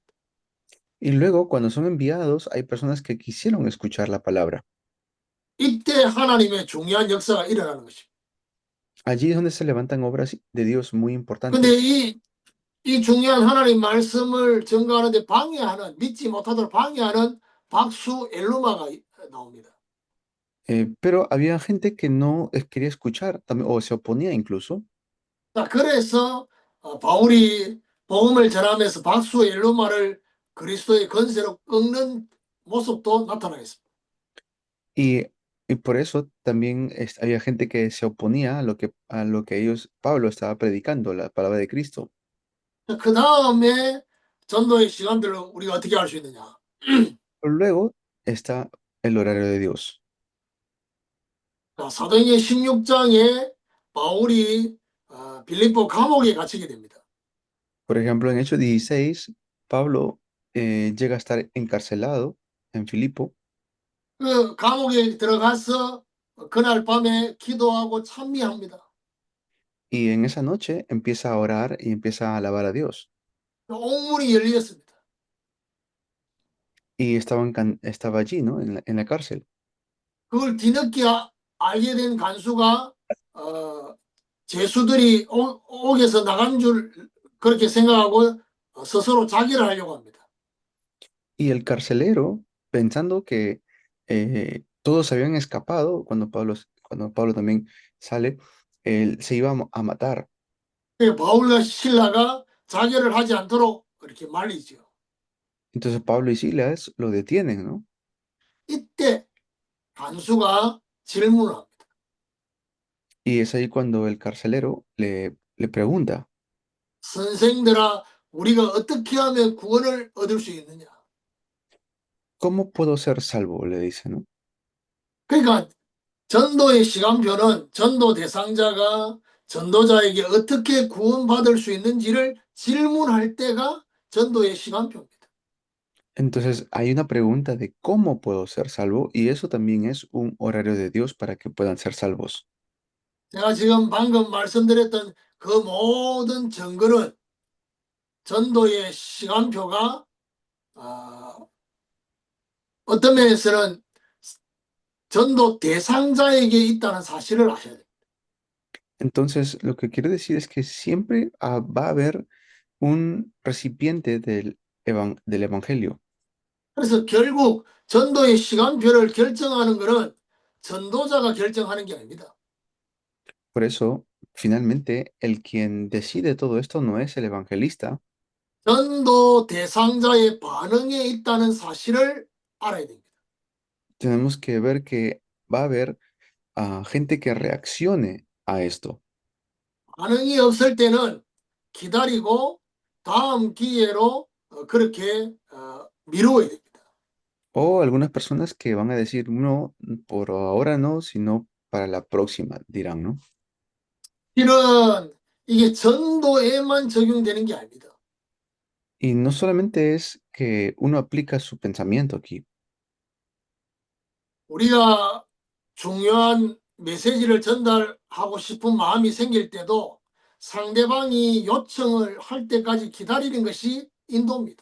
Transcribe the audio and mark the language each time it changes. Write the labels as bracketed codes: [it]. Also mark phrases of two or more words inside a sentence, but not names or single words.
[es] Y luego, cuando son enviados, hay personas que quisieron escuchar la palabra. [ko] 이때 하나님의 중요한 역사가 일어나는 것입니다. [es] Allí es donde se levantan obras de Dios muy [ko] 근데 [es] importantes. [ko] 이 중요한 하나님 말씀을 전가하는데 방해하는, 믿지 못하도록 방해하는 박수 엘루마가 나옵니다. [es] Pero había gente que no quería escuchar o se oponía incluso. [ko] 자, 그래서 바울이 복음을 전하면서 박수의 엘로마를 그리스도의 권세로 꺾는 모습도 나타나겠습니다. [es] Y, y por eso también había gente que se oponía a lo que Pablo estaba predicando, la palabra de Cristo. [ko] 그 다음에 전도의 시간들을 우리가 어떻게 알 수 있느냐? [es] Pero luego está el horario de Dios. [ko] 자, 사도행전 16장에 바울이 빌립보 감옥에 갇히게 됩니다. [es] Por ejemplo, en Hechos 16, Pablo llega a estar encarcelado en Filipo [ko] 그 감옥에 들어가서 그날 밤에 기도하고 찬미합니다. [es] y en esa noche empieza a orar y empieza a alabar a Dios. [ko] 옥문이 열렸습니다. [es] Y estaba allí, ¿no? En la cárcel. [ko] 그걸 뒤늦게 알게 된 간수가 죄수들이 옥에서 나간 줄 그렇게 생각하고 스스로 자기를 하려고 합니다. [es] Y el carcelero, pensando que todos habían escapado cuando Pablo también sale, él se iba a matar. [ko] 바울과 실라가 자결을 하지 않도록 그렇게 말리죠. [es] Entonces Pablo y Silas lo detienen, ¿no? [ko] 이때 간수가 질문을 합니다. [es] Y es ahí cuando el carcelero le pregunta, [ko] 선생들아, 우리가 어떻게 하면 구원을 얻을 수 있느냐? [es] ¿cómo puedo ser salvo? Le dice, ¿no? [ko] 그러니까 전도의 시간표는 전도 대상자가 전도자에게 어떻게 구원받을 수 있는지를 질문할 때가 전도의 시간표입니다. [es] Entonces hay una pregunta de cómo puedo ser salvo y eso también es un horario de Dios para que puedan ser salvos. [ko] 제가 지금 방금 말씀드렸던 그 모든 증거는 전도의 시간표가 어떤 면에서는 전도 대상자에게 있다는 사실을 아셔야 돼요. [es] Entonces, lo que quiero decir es que siempre va a haber un recipiente del Evangelio. [ko] 그래서 결국 전도의 시간표를 결정하는 것은 전도자가 결정하는 게 아닙니다. [es] Por eso, finalmente, el quien decide todo esto no es el evangelista, [ko] 전도 대상자의 반응에 있다는 사실을 알아야 됩니다. [es] tenemos que ver que va a haber gente que reaccione a esto. [ko] 반응이 없을 때는 기다리고 다음 기회로 그렇게 미루어야 됩니다. [es] O algunas personas que van a decir, no, por ahora no, sino para la próxima, dirán, ¿no? [ko] 실은 이게 전도에만 적용되는 게 아닙니다. [es] Y no solamente es que uno aplica su pensamiento aquí, [ko] 우리가 중요한 메시지를 전달하고 싶은 마음이 생길 때도 상대방이 요청을 할 때까지 기다리는 것이 인도입니다.